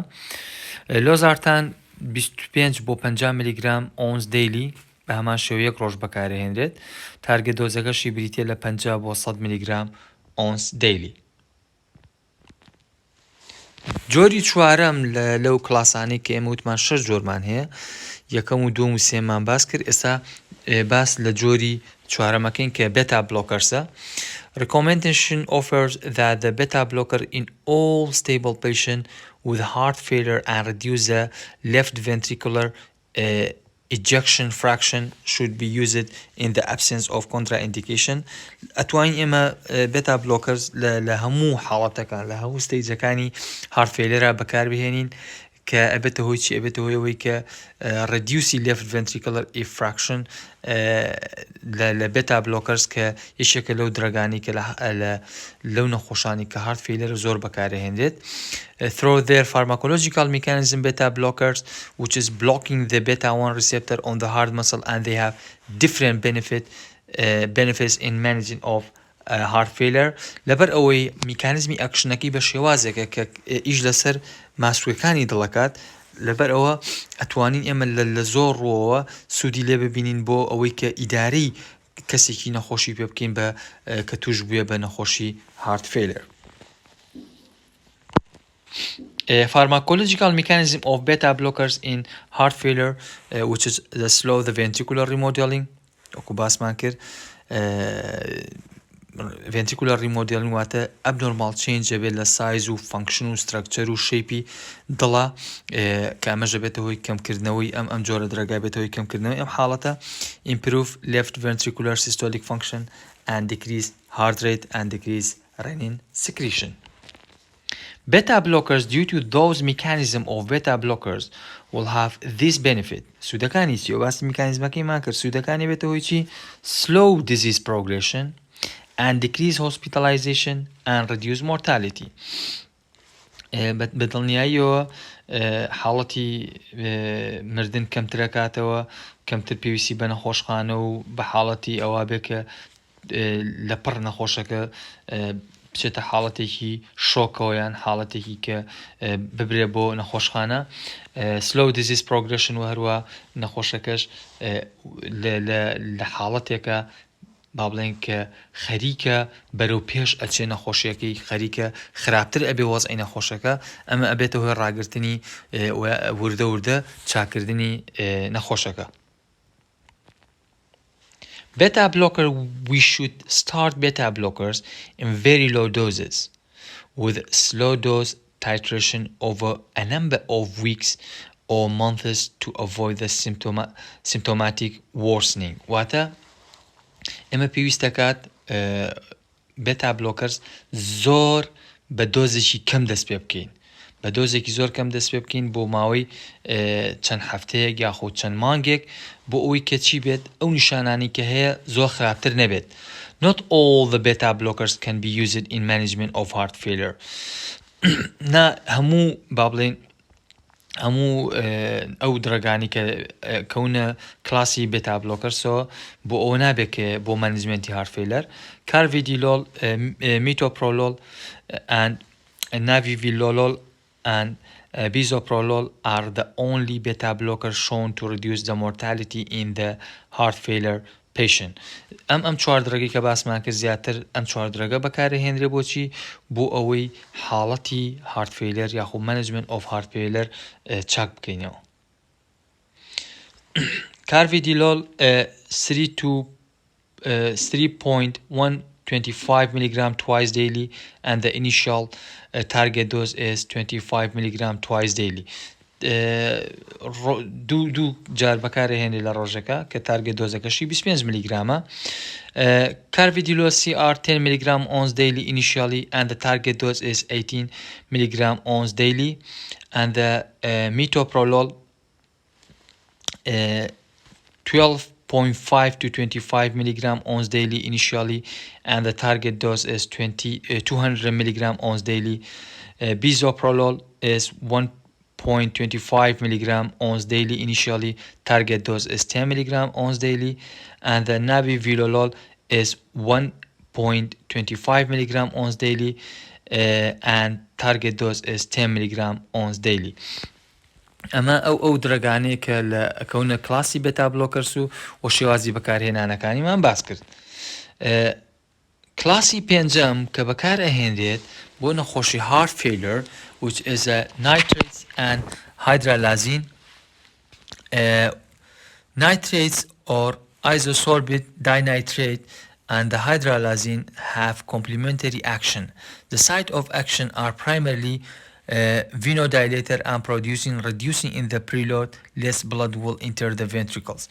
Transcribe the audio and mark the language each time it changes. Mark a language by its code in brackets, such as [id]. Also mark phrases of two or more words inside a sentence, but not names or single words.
[ckb] لۆزارتان 25 بۆ 50 میلیگرام [en] once daily [ckb] بە هەمان شێوە یەک ڕۆژ بەکارهێنرێت تارگت دۆزەکەشی بریتێ لە 50 بۆ 100 میلیگرام [en] once daily. [ckb] جۆری چوارەم لەو کلاسانەی کە ئێمە وتمان 6 جۆرمان هەیە یەکەم و دووەم و سێمان باس کرد ئێستا باس لە جۆری چوارەمەکەین کە [en] beta blockersە. Recommendation offers that the beta blocker in all stable patients with heart failure and reduce the left ventricular ejection fraction should be used in the absence of contraindication. [ckb] ئەتوانین ئێمە [en] beta blockers [ckb] لە هەموو حاڵەتەکان لە هەموو ستەیجەکانی [en] heart failure [ckb] بەکاربهێنین کە ئەبێتە هۆی چی ئەبێتە هۆیەوەی کە [en] reduce left ventricular ejection [ckb] لە [en] beta blockers [ckb] کە یەکێکە لەو درەگانی کە لەو نەخۆشانی کە [en] heart failure [ckb] زۆر بەکارهێنرێت. [en] Through their pharmacological mechanism beta blockers which is blocking the beta 1 receptor on the heart muscle and they have different benefits in managing of heart failure. [ckb] لەبەر ئەوەی میکانیزمی ئەکشنەکەی بە شێوازێکە کە ئیش لەسەر ماسوولەکانی دڵەکات لەبەر ئەوە ئەتوانین ئێمە لە زۆر ڕۆوە سوودی لێ ببینین بۆ ئەوەی کە ئیدارەی کەسێکی نەخۆشی پێ بکەین بە کە توش بووە بە نەخۆشی [en] heart failure. Pharmacological mechanism of beta blockers in heart failure which is the slow the ventricular remodeling [ckb] وەکو باسمان کرد [en] ventricular remodeling [ckb] واتە [en] abnormal change [ckb] بێت لە سایز و فانکشن و structure و شیپی دڵە کە ئەمەژە بێتە هۆی کەمکردنەوەی ئەم جۆرە درەگای بێتە هۆی کەمکردنەوەی ئەم حاڵەتە [en] improve left ventricular systolic function and decrease heart rate and decrease renin secretion. Beta blockers due to those mechanism of beta blockers will have this benefit. [ckb] سوودەکانی چی؟ ئەو باسی میکانیزمەکەی مان کرد سوودەکانی بێتە هۆی چی؟ [en] slow disease progression and decrease hospitalization and reduce mortality. [ckb] بەدڵنیاییەوە حاڵەتی مردن کەمترە کاتەوە کەمتر پێویستی بە نەخۆشخانە و بە حاڵەتی ئەوە بێ کە لە پڕ نەخۆشەکە بچێتە حاڵەتێکی شۆکەوە یان حاڵەتێکی کە ببرێ بۆ نەخۆشخانە. [en] slow disease progression [ckb] و هەروە نەخۆشەکەش لە حاڵەتێکە با بڵێن کە خەریکە بەرەو پێش ئەچێ نەخۆشیەکەی خەریکە خراپتر ئەبێ وەزعی نەخۆشەکە ئەمە ئەبێتە هۆی ڕاگررتنی وردە وردە چاکردنی نەخۆشەکە. [en] Beta blocker, we should start beta blockers in very low doses with slow dose titration over a number of weeks or months to avoid the symptomatic worsening. [ckb] واتە ئەمە پێویستەکات [en] beta blockers [ckb] زۆر بە دۆزێکی کەم دەست پێ بکەین بە دۆزێکی زۆر کەم دەست پێ بکەین بۆ ماوەی چەند هەفتەیەک یاخود چەند مانگێک بۆ ئەوەی کە چی بێت ئەو نیشانانی کە هەیە زۆر خراپتر نەبێت. [en] Not all the beta blockers can be used in management of heart failure. [ckb] نا هەموو با بڵێن هەموو ئەو درەگانی کە کەونە کلاسی [en] beta blockersەوە [ckb] بۆ ئەوە نابێت کە بۆ مانیجمنتی [en] heart failure [ckb] کارڤیدیلۆل میتۆپرۆلۆل [en] and navivilolol and bisoprolol are the only beta blockers shown to reduce the mortality in the heart failure patient. [ckb] ئەم چوار درەگەی کە باسمان کرد زیاتر ئەم چوار درەگە بەکارهێنرێ بۆچی بۆ ئەوەی حاڵەتی [en] heart failure [ckb] یاخود [en] management of heart failure [ckb] چاک بکەینەوە. [en] Carvedilol 3.125 milligram twice daily and the initial target dose is 25 milligram twice daily. [ckb] دو جار بەکارهێنێ لە ڕۆژەکە کە تارگێت دۆزەکەشی 25 میلیگرامە. [en] Carvedilol CR 10 milligram once daily initially and the target dose is 18 milligram once daily and the metoprolol 12.5 to 25 milligram once daily initially and the target dose is 200 milligram once daily. Bisoprolol is 1.25 milligram once daily initially, target dose is 10 milligram once daily, and the nabivolol is 1.25 milligram once daily and target dose is 10 milligram once daily. [ckb] ئەمە ئەو درەگانەیە کە لە کەونە کلاسی [en] beta blockers [ckb] و شێوازی بەکارهێنانەکانیمان باس کرد. کلاسی پێنجەم کە بەکارەهێنرێت بۆ نەخۆشی [en] heart failure which is nitrates and hydralazine. Nitrates or isosorbate dinitrate and the hydralazine have complementary action. The site of action are primarily venodilator and reducing in the preload, less blood will enter the ventricles.